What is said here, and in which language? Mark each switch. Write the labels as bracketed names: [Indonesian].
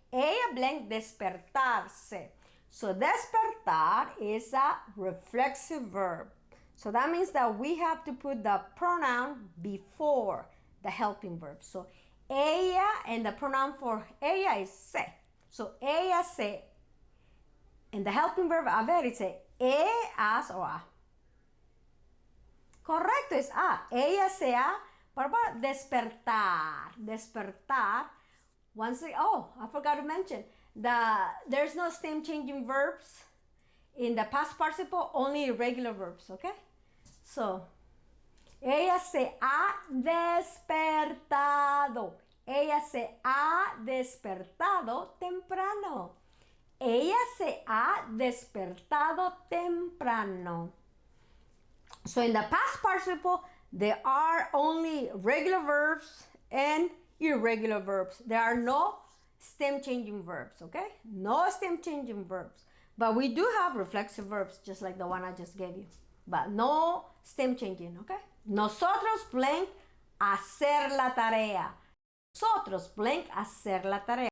[Spanish] Ella blank despertarse. [English] So, despertar is a reflexive verb. So that means that we have to put the pronoun before the helping verb. So, ella, and the pronoun for ella is se. So, ella se. And the helping verb haber is a as, or a. [Spanish] Correcto, es a. Ella se ha, para despertar. Despertar. [English] Once again, oh, I forgot to mention, there's no stem changing verbs in the past participle, only irregular verbs, okay? [Spanish] So, ella se ha despertado. Ella se ha despertado temprano. Ella se ha despertado temprano. [English] So in the past participle, there are only regular verbs and irregular verbs. There are no stem changing verbs, okay? No stem changing verbs. But we do have reflexive verbs, just like the one I just gave you. But no stem changing, okay? [Spanish] Nosotros blank hacer la tarea. Nosotros blank hacer la tarea.